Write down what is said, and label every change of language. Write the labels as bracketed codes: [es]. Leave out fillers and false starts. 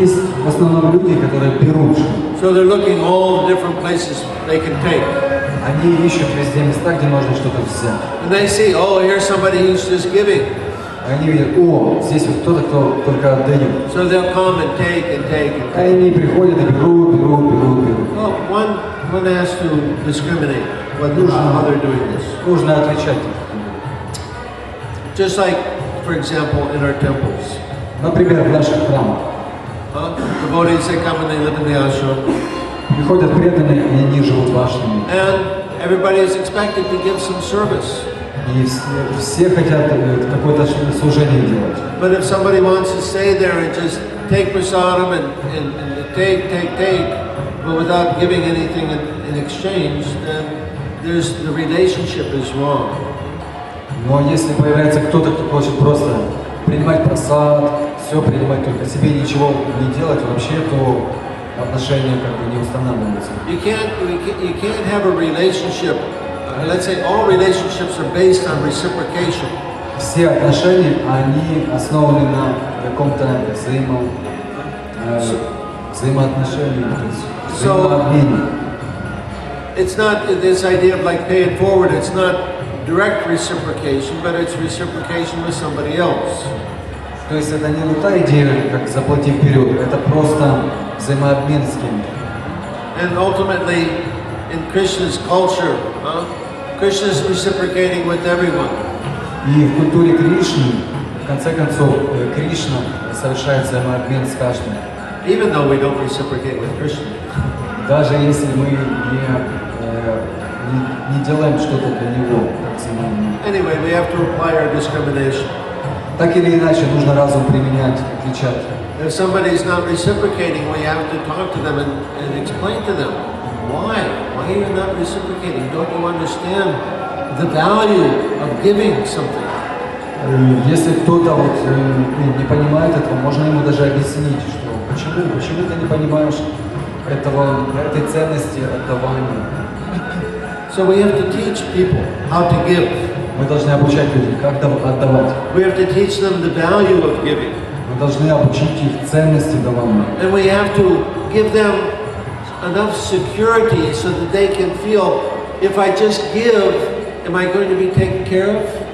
[ru] Есть в основном люди, которые берут. [en] So they're looking all different places they can take. [ru] Они ищут везде места, где можно что-то взять. [en] And they see, oh, here's somebody who's just giving. [ru] Они видят, о, здесь вот кто-то, кто только отдает. [en] So they'll come and take and take and take. [ru] Они приходят и берут. [en] Well, one has to discriminate how they're doing this. [ru] Нужно отличать их. [en] Just like, for example, in our temples. [ru] Например, в наших храмах [en] Devotees, they come and they live in the ashram. [ru] приходят преданные, и они живут в ашраме. [en] And everybody is expected to give some service. [ru] И все хотят какое-то служение делать. [en] But if somebody wants to stay there and just take prasadam and take, but without giving anything in exchange, then the relationship is wrong. [ru] Но если появляется кто-то, кто хочет просто принимать просад, все принимать только себе, ничего не делать вообще, то отношения как бы не устанавливаются. [en] You can't have a relationship. Let's say all relationships are based on reciprocation. [ru] Все отношения, они основаны на каком-то взаимоотношении, то есть взаимообмене. [en] It's not this idea of like pay it forward. It's not direct reciprocation, but it's reciprocation with somebody else. [ru] То есть это не та идея, как заплати вперед, это просто взаимообмен с кем-то. [en] And ultimately, in Krishna's culture, Krishna is reciprocating with everyone. [ru] И в культуре Кришны, в конце концов, Кришна совершает взаимообмен с каждым. [en] Even though we don't reciprocate with Krishna. [ru] Даже если мы не делаем что-то для него, как взаимообмен. [en] Anyway, we have to apply our discrimination. [ru] Так или иначе, нужно разум применять, отличать. [en] If somebody is not reciprocating, we have to talk to them and explain to them why. Why are you not reciprocating? Don't you understand the value of giving something? [ru] Если кто-то вот, не понимает этого, можно ему даже объяснить, что почему ты не понимаешь этой ценности отдавания. [en] So we have to teach people how to give. [ru] Мы должны обучать людей, как отдавать. [en] We have to teach them the value of giving. [ru] Мы должны обучить их ценности давания. [en] And we have to give them enough security so that they can feel, if I just give, am I going to be taken care of?